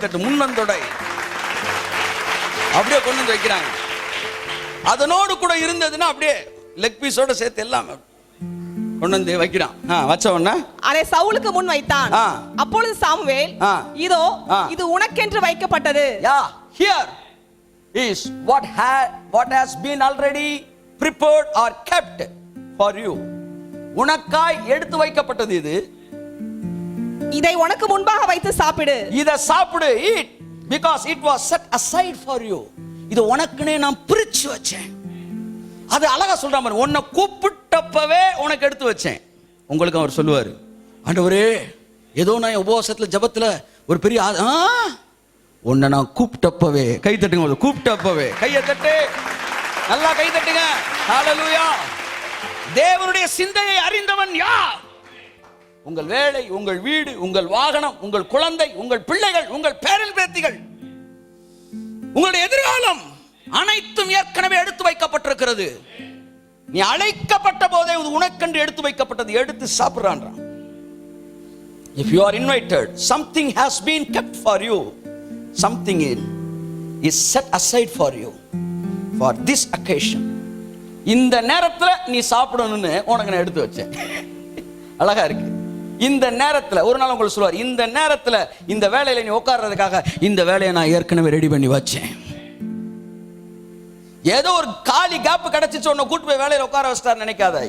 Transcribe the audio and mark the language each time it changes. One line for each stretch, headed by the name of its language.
Tamil: முன்னன் தொடை அப்படியே கொண்டு வந்து வைக்கிறாங்க. அதனோடு கூட இருந்ததுன்னா அப்படியே லெக் பீஸோட சேர்த்து எல்லாம் கொண்டு வந்து வைக்கிறான். வச்ச உடனே அதை சவுலுக்கு முன் வைத்தான். அப்பொழுது சாமுவேல், இதோ இது உனக்கென்று வைக்கப்பட்டது.
English: Here is what has been already prepared or kept for you.
Tamil: உனக்காய் எடுத்து வைக்கப்பட்டது இது. இதை உனக்கு முன்பாக வைத்து சாப்பிடு. இத சாப்பிடு.
English: eat because it was set aside for you.
Tamil: இது உனக்குனே நான் பிரிச்சு வச்சேன். அது அழகா சொல்ற மாதிரி உன்னை கூப்பிட்டப்பவே உனக்கு எடுத்து வச்சேன். உங்களுக்கு அவர் சொல்லுவாரு, ஆண்டவரே ஏதோ நான் உபவாசத்துல ஜபத்துல ஒரு பெரிய உன்னை நான் கூப்பிட்டப்பவே. கை தட்டுங்க, கூப்பிட்டப்பவே கையை தட்டு, நல்லா கை தட்டுங்க. ஹல்லேலூயா. தேவனுடைய சிந்தையை அறிந்தவன் யார்? உங்கள் வேலை, உங்கள் வீடு, உங்கள் வாகனம், உங்கள் குழந்தை, உங்கள் பிள்ளைகள், உங்கள் பேரன் பேத்திகள், உங்களுடைய எதிர்காலம் அனைத்தும் ஏற்கனவே எடுத்து வைக்கப்பட்டிருக்கிறது. நீ அழைக்கப்பட்ட போதே உனக்கென்று எடுத்து வைக்கப்பட்டது. எடுத்து சாப்பிடுறான்.
English: If you are invited, something has been kept for you. Something is set aside for you for this occasion.
Tamil: இந்த நேரத்துல நீ சாப்பிடணும்னு உனக்கு நான் எடுத்து வச்சேன். அழகா இருக்கு. இந்த நேரத்துல ஒரு நாள் உங்களுக்கு சொல்லுவார், இந்த நேரத்துல இந்த வேலையில நீ உட்கார்றதுக்காக இந்த வேலையை நான் ஏற்கனவே ரெடி பண்ணி வச்சேன். ஏதோ ஒரு காலி கேப் கிடைச்சிச்சு உன்னை கூட்டு போய் வேலையில உட்கார வச்சிட்டார் நினைக்காத.